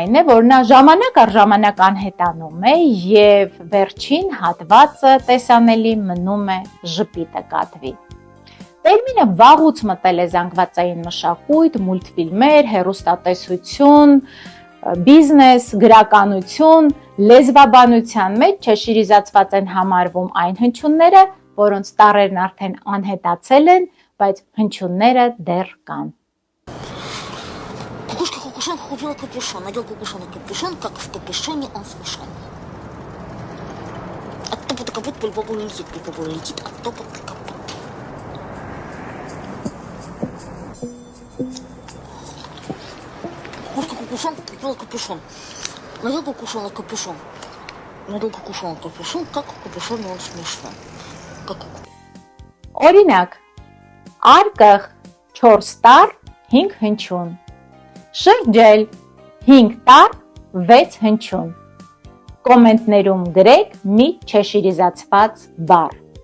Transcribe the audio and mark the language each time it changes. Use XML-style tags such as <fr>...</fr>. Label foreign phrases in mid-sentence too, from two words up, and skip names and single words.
<hy>է, որ նա ժամանակ առ ժամանակ անհետանում է եւ վերջին հատվածը տեսանելի մնում է ժպիտը կատվի։ Տերմինը վաղուց մտել է զանգվածային մշակույթ, մուլտֆիլմեր, հեռուստատեսություն, բիզնես, գրականություն, լեզվաբանության մեջ չեշիրիզացված են համարվում այն հնչյունները, որոնց տառերն արդեն անհետացել են, բայց հնչյունները дер կան։</hy> <ru>Кукушка купила капюшон, надел кукушон на капюшон, как в капюшоне он смешон. От топота копыт пыль-попу летит, от топота копыт. Кукушка кукушон купила капюшон, надел кукушон на капюшон. Надел кукушон на капюшон, как в капюшоне он смешон.</ru> <hy>Օրինակ, արկղ 4 տառ 5 հնչյուն, շրջել 5 տառ 6 հնչյուն, կոմենտներում գրեք մի չեշիրիզացված բառ։</hy>